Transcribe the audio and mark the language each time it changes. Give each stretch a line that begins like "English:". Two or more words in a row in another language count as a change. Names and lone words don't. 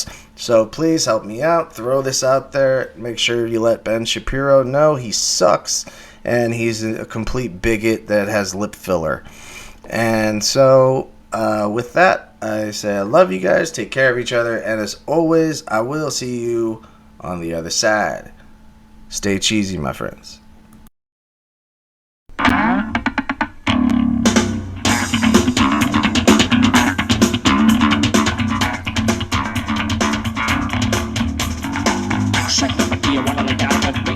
English: So please help me out. Throw this out there. Make sure you let Ben Shapiro know he sucks and he's a complete bigot that has lip filler. And so, with that, I say I love you guys, take care of each other, and as always, I will see you on the other side. Stay cheesy, my friends. Say, baby, do you wanna lay down with me?